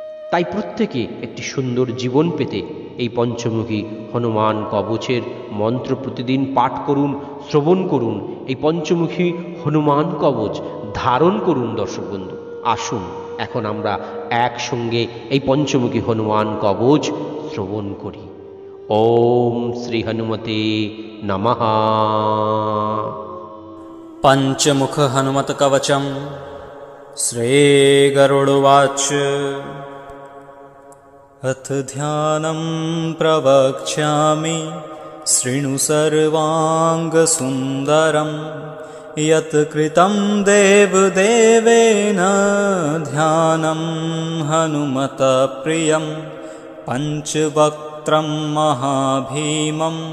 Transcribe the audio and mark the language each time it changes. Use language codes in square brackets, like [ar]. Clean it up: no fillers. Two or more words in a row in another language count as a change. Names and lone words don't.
[bn] তাই প্রত্যেকে একটি সুন্দর জীবন পেতে এই পঞ্চমুখী হনুমান কবচের মন্ত্র প্রতিদিন পাঠ করুন, শ্রবণ করুন। এই পঞ্চমুখী হনুমান কবচ ধারণ করুন। দর্শক বন্ধু, আসুন এখন আমরা একসঙ্গে এই পঞ্চমুখী হনুমান কবচ শ্রবণ করি। [sa] ওম শ্রী হনুমতে নমঃ। पंचमुख हनुमत कवचम श्री गरुड़वाच। अथ ध्यानं प्रवक्ष्यामि शृणु सर्वाङ्गसुन्दरं यत् कृतं देवदेवेन ध्यानं हनुमतप्रियं पञ्चवक्त्रं महाभीमं